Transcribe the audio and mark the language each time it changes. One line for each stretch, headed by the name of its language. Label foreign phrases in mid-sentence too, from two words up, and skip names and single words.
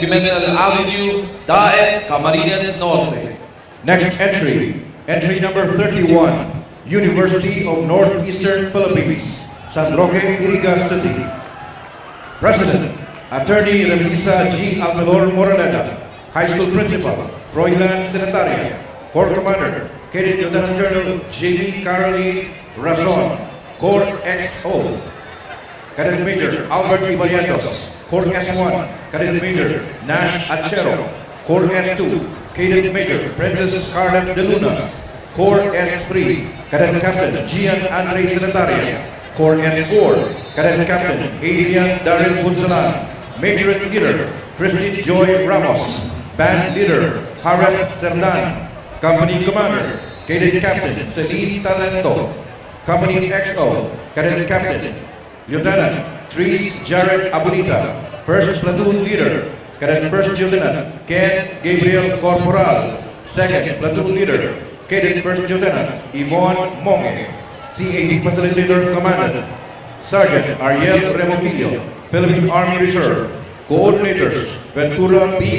English: Pimentel Avenue, Daet, Camarines Norte. Next entry, entry number 31, University of Northeastern Philippines, San Roque, Iriga City. President, Attorney Remelisa G. Almelor Moraneda, High School Principal, Froilan Senataria, Corps Commander, Cadet Lieutenant Colonel J.B. Carolee Razon, Corps XO, Cadet Major Albert Ibarrientos, Corps S1, Cadet Major Nash Achero, Corps S2, Cadet Major Princess Scarlett De Luna, Corps S3, Cadet Captain Gian Andre Senataria, Corps S4, Cadet Captain Adrian Daryl Bunsalan, Major Leader Christine Joy Ramos, Band Leader Haras Serdan, Company Commander Cadet Captain Celine Talento, Company XO, Cadet Captain, Lieutenant Tris Jared Abunita, First Platoon Leader, Cadet First Lieutenant Ken Gabriel Corporal, Second Platoon Leader, Cadet First Lieutenant Yvonne Monge, CAD Facilitator Commandant, Sergeant Ariel Remoquillo, Philippine Army Reserve, Coordinators Ventura B.